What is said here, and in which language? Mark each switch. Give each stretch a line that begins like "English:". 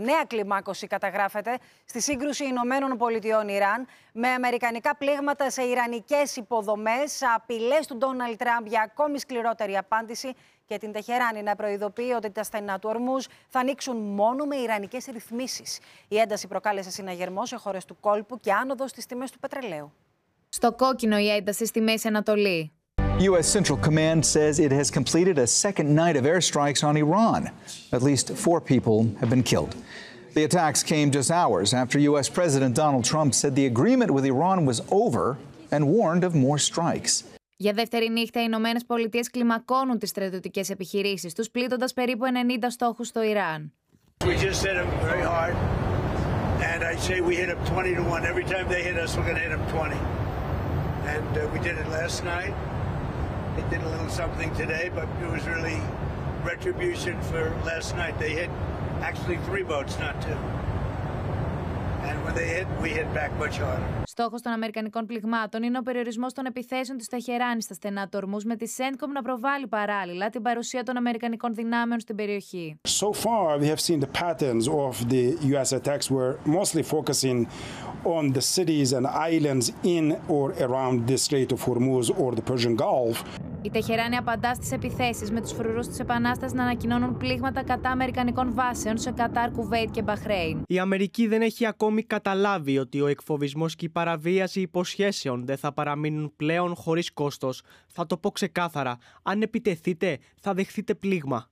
Greek: Νέα κλιμάκωση καταγράφεται στη σύγκρουση Ηνωμένων Πολιτειών Ιράν με αμερικανικά πλήγματα σε ιρανικές υποδομές, απειλές του Ντόναλντ Τραμπ για ακόμη σκληρότερη απάντηση και την Τεχεράνη να προειδοποιεί ότι τα στενά του Ορμούζ θα ανοίξουν μόνο με ιρανικές ρυθμίσεις. Η ένταση προκάλεσε συναγερμό σε χώρες του κόλπου και άνοδο στις τιμές του πετρελαίου. Στο κόκκινο η ένταση στη Μέση Ανατολή.
English: U.S. Central Command says it has completed a second night of airstrikes on Iran. At least 4 people have been killed. The attacks came just hours after U.S. President Donald Trump said the agreement with Iran was over and warned of more strikes.
Greek: Για δεύτερη νύχτα, οι Ηνωμένες Πολιτείες κλιμακώνουν τις στρατιωτικές επιχειρήσεις τους, πλήττοντας περίπου 90 στόχους στο Ιράν.
English: We just hit them very hard. And I say we hit them 20-1. Every time they hit us, we're going to hit them 20. And we did it last night. They did a little something today, but it was really retribution for last night. They hit actually 3 boats, not 2. And when they hit, we hit back much harder.
Greek: Στόχος των Αμερικανικών πληγμάτων είναι ο περιορισμός των επιθέσεων της Τεχεράνης στα στενά του Ορμούς, με τη CENTCOM να προβάλλει παράλληλα την παρουσία των Αμερικανικών δυνάμεων στην περιοχή.
English: So far, we have seen the patterns of the U.S. attacks were mostly focusing on the cities and islands in or around the Strait of Hormuz or the Persian Gulf.
Greek: Η Τεχεράνη απαντά στις επιθέσεις με τους φρουρούς της Επανάστασης να ανακοινώνουν πλήγματα κατά Αμερικανικών βάσεων σε Κατάρ, Κουβέιτ και Μπαχρέιν. Η Αμερική δεν έχει ακόμη καταλάβει ότι ο εκφοβισμός και η παραβίαση υποσχέσεων δεν θα παραμείνουν πλέον χωρίς κόστος. Θα το πω ξεκάθαρα. Αν επιτεθείτε, θα δεχθείτε πλήγμα.